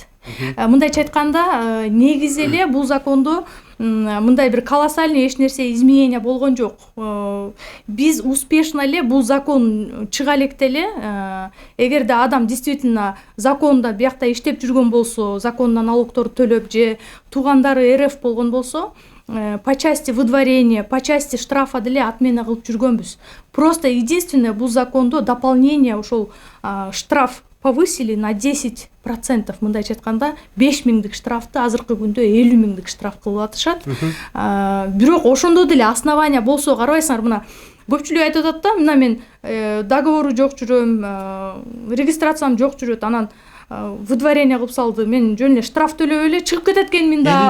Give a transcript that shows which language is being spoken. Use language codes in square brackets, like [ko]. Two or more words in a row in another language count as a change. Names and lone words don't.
[ky] Мындайча айтканда, негизи эле бул закондо мындай бир колоссальный эч нерсе изменение болгон жок. Биз успешно эле бул закон чыга электе эле, эгерде адам действительно законда биякта иштеп жүргөн болсо, закондон налогторду төлөп же туугандары РФ болгон болсо, [ru] по части выдворения, по части штрафа деле отмена [ky] кылып жүргөнбүз. [ru] Просто единственное, [ky] бул закондо дополнение ушул [ru] штраф повысили на 10%. [ky] Мындайча айтканда 5 000 штрафты азыркы күндө 50 000 штраф кылып атышат. Бирок ошондо деле основания болсо, карабайсыңар, мына көпчүлүк айтып атат да, мына мен договору жок жүрөм, регистрациям жок жүрөт, анан выдворение кылып салды, мен жөн эле штраф төлөп эле чыгып кетет экенмин да.